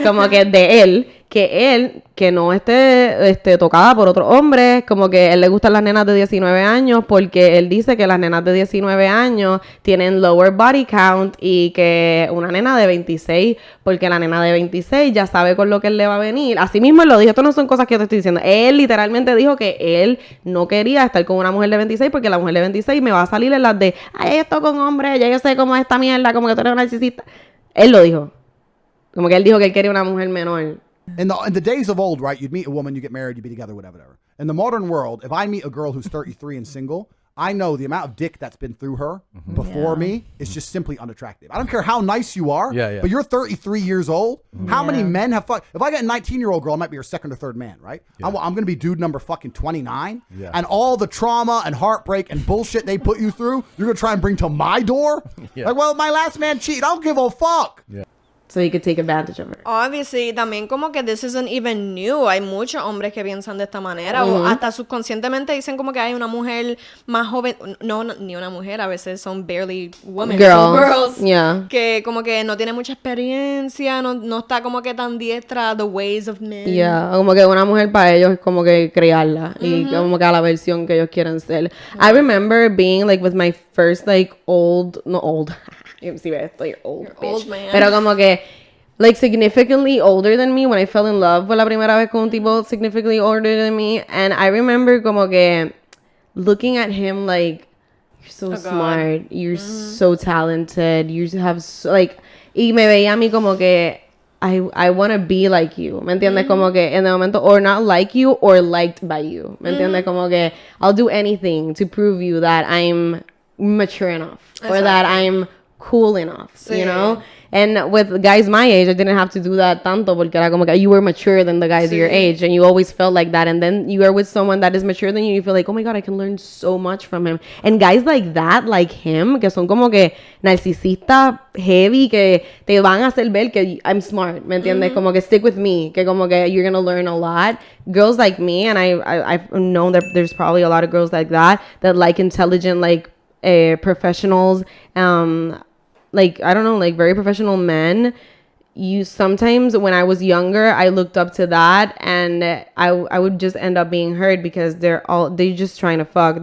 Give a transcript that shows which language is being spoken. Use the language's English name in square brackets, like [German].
[Spanish] Como que de él, que no esté tocada por otro hombre, como que él le gustan las nenas de 19 años porque él dice que las nenas de 19 años tienen [English] lower body count [Spanish] y que una nena de 26, porque la nena de 26 ya sabe con lo que él le va a venir. Así mismo él lo dijo, esto no son cosas que yo te estoy diciendo. Él literalmente dijo que él no quería estar con una mujer de 26 porque la mujer de 26 me va a salir en las de, ay, esto con hombres, ya yo sé cómo es esta mierda, como que tú eres una narcisista. Él lo dijo. Como que él dijo que él quería una mujer menor. [English] In the days of old, right, you'd meet a woman, you get married, you'd be together, whatever. In the modern world, if I meet a girl who's 33 and single, I know the amount of dick that's been through her before me is just simply unattractive. I don't care how nice you are, but you're 33 years old. How many men have fucked? If I get a 19-year-old girl, I might be her second or third man, right? I'm going to be dude number fucking 29. And all the trauma and heartbreak and bullshit they put you through, you're going to try and bring to my door? Like, well, my last man cheated. I don't give a fuck. So he could take advantage of her. [Spanish] Obviously, también como que [English] this isn't even new. [Spanish] Hay muchos hombres que piensan de esta manera. O hasta subconscientemente dicen como que hay una mujer más joven. No, ni una mujer. A veces son [English] barely women. Girls. Yeah. [Spanish] Que como que no tiene mucha experiencia. No está como que tan diestra. [English] The ways of men. Yeah. [Spanish] Como que una mujer para ellos es como que criarla. Y como que a la versión que ellos quieren ser. [English] I remember being like with my first like old. [Spanish] Sí, estoy [English] old, bitch. Old man. [Spanish] Pero como que [English] like significantly older than me when I fell in love [Spanish] fue la primera vez con un tipo [English] significantly older than me, and I remember [Spanish] como que [English] looking at him like, you're so smart, you're so talented, you have so, like, [Spanish] y me veía a mí como que [English] I want to be like you, [Spanish] ¿me entiendes? Como que en el momento, [English] or not like you or liked by you, [Spanish] ¿me entiendes? Como que [English] I'll do anything to prove you that I'm mature enough or that I'm cool enough, you know? And with guys my age, I didn't have to do that [Spanish] tanto porque era como que [English] you were mature than the guys your age, and you always felt like that. And then you are with someone that is mature than you feel like, oh my God, I can learn so much from him. And guys like that, like him, [Spanish] que son como que narcisistas heavy, que te van a hacer ver que [English] I'm smart, [Spanish] ¿me entiendes? Como que [English] stick with me, [Spanish] que como que [English] you're gonna learn a lot. Girls like me, and I've known that there's probably a lot of girls like that like intelligent, like professionals, like, I don't know, like very professional men. You sometimes, when I was younger, I looked up to that, and I would just end up being hurt because they're just trying to fuck.